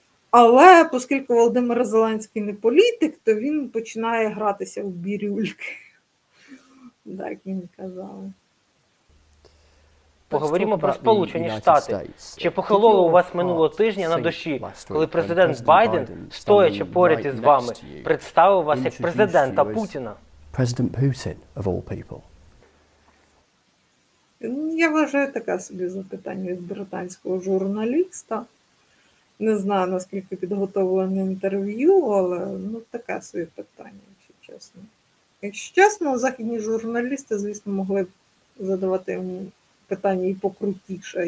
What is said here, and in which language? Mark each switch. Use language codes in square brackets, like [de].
[uk] Але, оскільки Володимир Зеленський не політик, то він починає гратися в бірюльки. Так він казав. Поговоримо про Сполучені Штати. Чи похололо у вас минулого тижня на душі, коли президент Байден, стоячи поряд із вами, представив вас як президента Путіна? [en] President Putin, of all people. [uk] Я вважаю, таке собі запитання від британського журналіста. Не знаю, наскільки підготовлене інтерв'ю, але таке собі питання, якщо чесно. Якщо чесно, західні журналісти, звісно, могли б задавати йому питання і покрутіше.